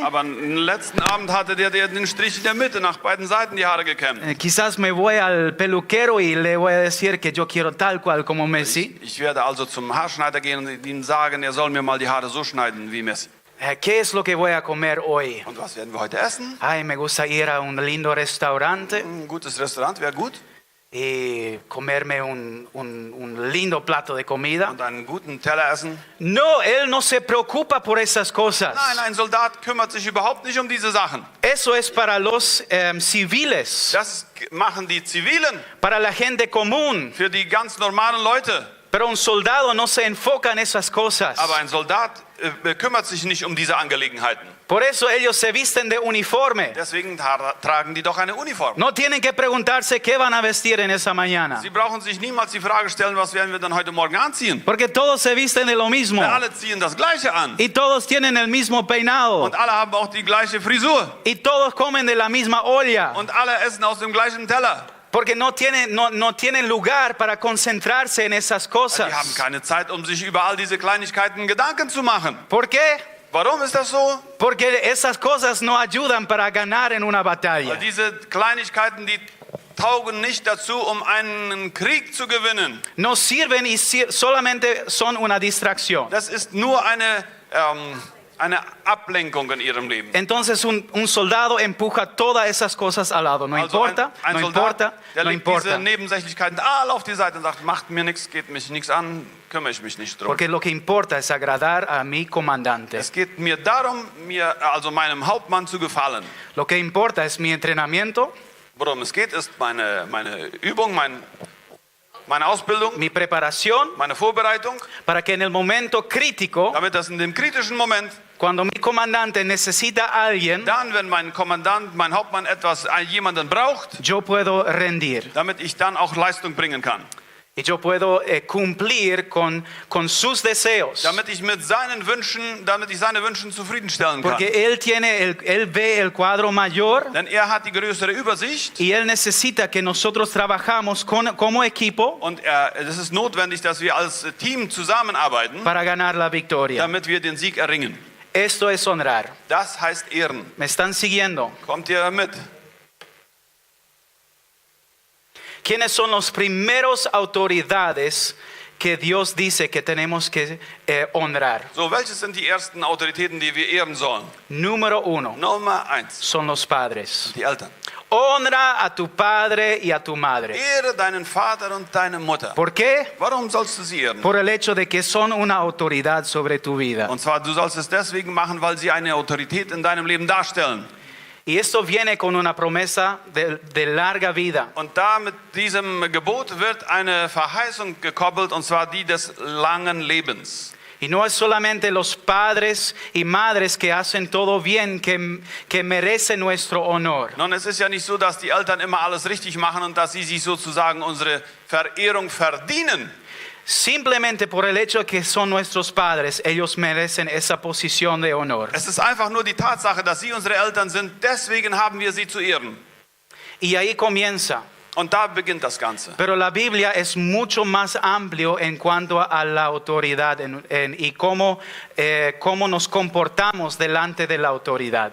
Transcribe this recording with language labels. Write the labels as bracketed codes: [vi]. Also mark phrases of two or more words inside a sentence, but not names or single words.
[de] Aber am letzten Abend hatte der den Strich in der Mitte nach beiden Seiten die Haare gekämmt. [es] Quizás me voy al peluquero y le voy a decir que yo quiero tal cual como Messi. [de] Ich werde also zum Haarschneider gehen und ihm sagen, er soll mir mal die Haare so schneiden wie Messi. [es] ¿Qué es lo que voy a comer hoy? [de] Und was werden wir heute essen? [es] Ay, me gusta ir a un lindo restaurante [de] Ein gutes Restaurant wäre gut. [es] y comerme un lindo plato de comida. [de] Und einen guten Teller essen. [es] No, él no se preocupa por esas cosas. [de] Nein, ein Soldat kümmert sich überhaupt nicht um diese Sachen. [es] Eso es para los civiles, [de] Das machen die Zivilen, [es] para la gente común. [de] für die ganz normalen Leute. [es] Pero un soldado no se enfoca en esas cosas. [de] Aber ein Soldat kümmert sich nicht um diese Angelegenheiten. [es] Por eso ellos se visten de uniforme. [de] Deswegen tragen die doch eine Uniform. [es] No tienen que preguntarse qué van a vestir en esa mañana. [de] Sie brauchen sich niemals die Frage stellen, was werden wir dann heute Morgen anziehen. [es] Porque todos se visten de lo mismo. [de] Alle ziehen das Gleiche an. [es] Y todos tienen el mismo peinado. [de] Und alle haben auch die gleiche Frisur. [es] Y todos comen de la misma olla. [de] Und alle essen aus dem gleichen Teller. [es] Porque no tienen lugar para concentrarse en esas cosas. [de] Die haben keine Zeit, um sich über all diese Kleinigkeiten Gedanken zu machen. [es] ¿Por qué? [de] Warum ist das so? [es] Porque esas cosas no ayudan para ganar en una batalla. [de] Weil diese Kleinigkeiten, die taugen nicht dazu, um einen Krieg zu gewinnen. [es] No sirven y solamente son una distracción. [de] Das ist nur eine Ablenkung in ihrem Leben. [es] Entonces un soldado empuja todas esas cosas al lado. No [de] Also [es] importa, [de] ein [es] no [de] Soldat, [es] importa, [de] der [es] no [de] legt diese [es] importa. [de] Nebensächlichkeiten alle auf die Seite und sagt, macht mir nichts, geht mich nichts an, kümmere ich mich nicht drum. [es] Porque lo que importa es agradar a mi comandante. [de] Es geht mir darum, also meinem Hauptmann zu gefallen. [es] Lo que importa es mi entrenamiento, [de] Worum es geht, ist meine Übung, meine Ausbildung, [es] mi preparación, [de] meine Vorbereitung, [es] para que en el momento crítico, [de] damit das in dem kritischen Moment, [es] cuando mi comandante necesita a alguien, [de] dann, wenn mein Kommandant, mein Hauptmann jemanden braucht, [es] yo puedo rendir. [de] damit ich dann auch Leistung bringen kann. [es] Y yo puedo cumplir con sus deseos. [de] Damit ich seine Wünsche zufriedenstellen kann. [es] Porque él ve el cuadro mayor [de] Denn er hat die größere Übersicht [es] y él necesita que nosotros trabajamos como equipo [de] und es ist notwendig, dass wir als Team zusammenarbeiten, [es] para ganar la victoria. [de] damit wir den Sieg erringen. [es] Esto es honrar. [de] Das heißt Ehren. [es] ¿Me están siguiendo? [de] Kommt ihr mit? [es] ¿Quiénes son los primeros autoridades que Dios dice que tenemos que honrar? [de] So, welche sind die ersten Autoritäten, die wir ehren sollen? [es] Número 1 [de] Nummer 1, [es] son los padres. [de] die Eltern. [es] Honra a tu padre y a tu madre. [de] Ehre deinen Vater und deine Mutter. [es] ¿Por qué? [de] Warum sollst du sie ehren? [es] Por el hecho de que son una autoridad sobre tu vida. [de] Und zwar, du sollst es deswegen machen, weil sie eine Autorität in deinem Leben darstellen. [es] Y esto viene con una promesa de larga vida. [de] Und da mit diesem Gebot wird eine Verheißung gekoppelt, und zwar die des langen Lebens. [es] Y no es solamente los padres y madres que hacen todo bien que merecen nuestro honor. [de] Nun, es ist ja nicht so, dass die Eltern immer alles richtig machen und dass sie sich sozusagen unsere Verehrung verdienen. [es] Simplemente por el hecho de que son nuestros padres, ellos merecen esa posición de honor. [de] Es ist einfach nur die Tatsache, dass sie unsere Eltern sind, deswegen haben wir sie zu ehren. [es] Y ahí comienza. [de] Und da beginnt das Ganze. [es] Pero la Biblia es mucho más amplio en cuanto a la autoridad y cómo nos comportamos delante de la autoridad.